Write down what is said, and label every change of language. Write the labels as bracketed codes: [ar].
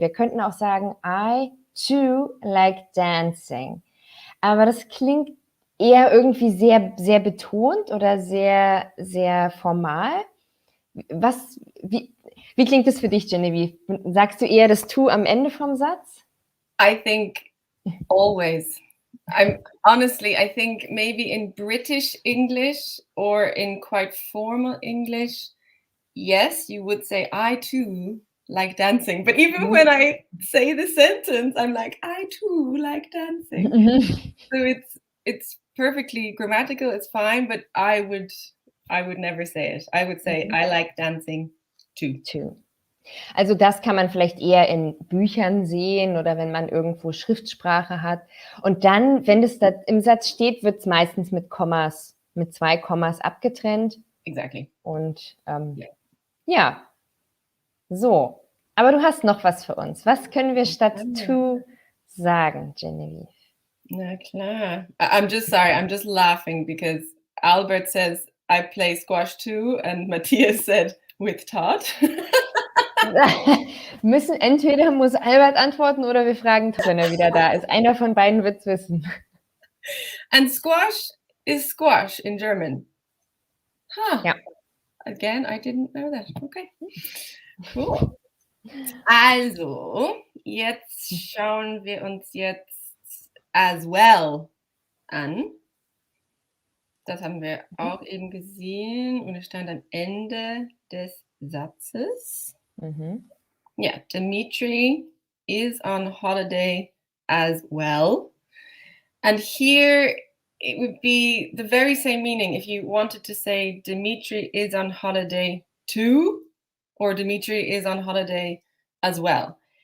[de] Wir könnten auch sagen, [en] I too like dancing. [de] Aber das klingt eher irgendwie sehr, sehr betont oder sehr, sehr formal. Wie klingt das für dich, Genevieve? Sagst du eher das to am Ende vom Satz? [en] I think always. I think maybe in British English or in quite formal English, yes, you would say, I too like dancing. But even when I say the sentence, I'm like, I too like dancing. So it's perfectly grammatical, it's fine, but I would never say it. I would say, I like dancing too. [de] Also das kann man vielleicht eher in Büchern sehen oder wenn man irgendwo Schriftsprache hat. Und dann, wenn das da im Satz steht, wird es meistens mit Kommas, mit 2 Kommas abgetrennt. [en] Exactly. [de] Und ja, so. Aber du hast noch was für uns. Was können wir statt to sagen, Genevieve? Na klar. [en] I'm just laughing because Albert says, I play squash too, and Matthias said, with Todd. [de] Entweder muss Albert antworten oder wir fragen, wenn er wieder da ist. Einer von beiden wird es wissen. [en] And squash is squash in German. Huh. [de] Ja. [en] Again, I didn't know that. Okay. Cool. [de] Also, jetzt schauen wir uns jetzt as well an. Das haben wir auch eben gesehen und es stand am Ende des Satzes. [en] Yeah, Dimitri is on holiday as well. And here it would be the very same meaning if you wanted to say Dimitri is on holiday too, or Dimitri is on holiday as well.